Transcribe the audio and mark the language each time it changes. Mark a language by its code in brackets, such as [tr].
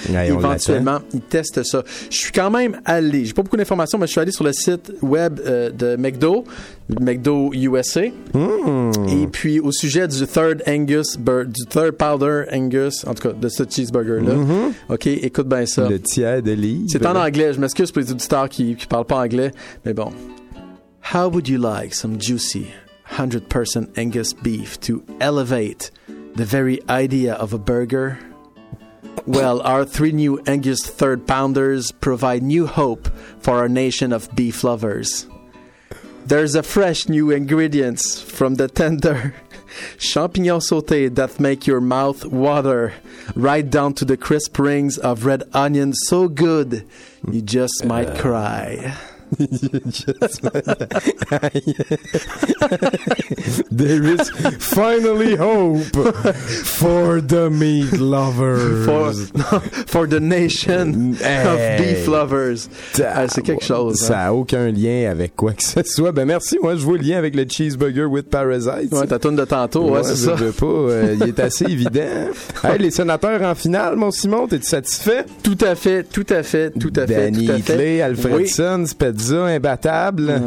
[fr] Et éventuellement, ils testent ça. Je suis quand même allé, j'ai pas beaucoup d'informations, mais je suis allé sur le site web de McDo USA. Mmh. Et puis, au sujet du Third Angus, du Third Powder Angus, en tout cas, de ce cheeseburger-là. Mmh. OK, écoute bien ça. Le tiers de livre. C'est en anglais, je m'excuse pour les auditeurs qui parlent pas anglais, mais bon. [en] How would you like some juicy 100% Angus beef to elevate the very idea of a burger? Well, our three new Angus Third Pounders provide new hope for our nation of beef lovers. There's a fresh new ingredients from the tender champignon sauté that make your mouth water, right down to the crisp rings of red onion so good you just might cry. There is finally hope for the meat lovers. For the nation of beef lovers. [fr] C'est quelque chose. Ça n'a aucun lien avec quoi que ce soit. Ben merci, moi je vois le lien avec le cheeseburger [en] with parasites. [fr] Ouais, ta toune de tantôt, ouais, c'est ça. Je veux pas, il est assez évident. Hey, les sénateurs en finale, mon Simon, t'es-tu satisfait? Tout à fait. Danny Hitley, Alfredson, oui. Spedzer. Imbattable.